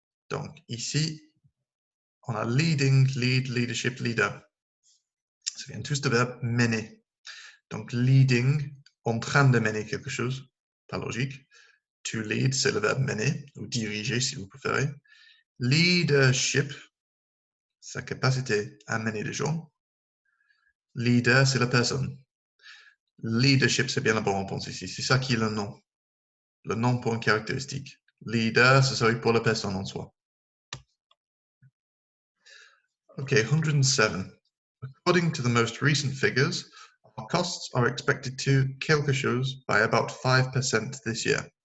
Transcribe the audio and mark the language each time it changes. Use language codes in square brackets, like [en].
[fr] Donc, ici, on a leading, lead, leadership, leader. Ça vient tous de verbe mener. Donc, leading, en train de mener quelque chose, pas logique. To lead, c'est le verbe mener, ou diriger si vous préférez. Leadership, sa capacité à mener les gens. Leader, c'est la personne. Leadership, c'est bien la bonne réponse ici. C'est ça qui est le nom. Le nom pour une caractéristique. Leader, ce serait pour la personne en soi. [en] Okay, 107. According to the most recent figures, our costs are expected to [fr] quelque chose [en] by about 5% this year.